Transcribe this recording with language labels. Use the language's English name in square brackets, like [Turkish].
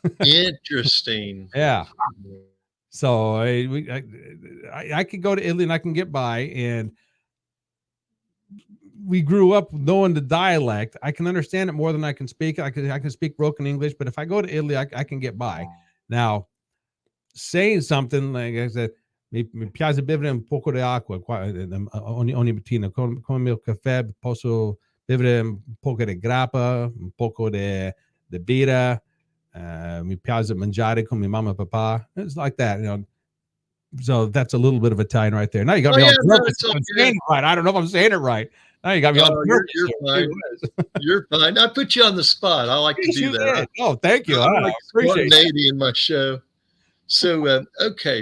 [English] Interesting. Yeah. So I could go to Italy and I can get by, and we grew up knowing the dialect. I can understand it more than I can speak. I can speak broken English, but if I go to Italy, I can get by. Now, saying something like I said, [Italian] mi piace bere un poco di acqua ogni mattina con il caffè, posso bere un poco di grappa, un poco di birra. Mi piace mangiare con mia mamma and papa. [English] It's like that, So that's a little bit of Italian right there. Now you got me all nervous. I'm saying it right. I don't know if I'm saying it right. Now you got me all nervous. You're fine. You're fine. I put you on the spot. I like to do that. Oh, thank you. I like appreciate it. In my show. So, okay.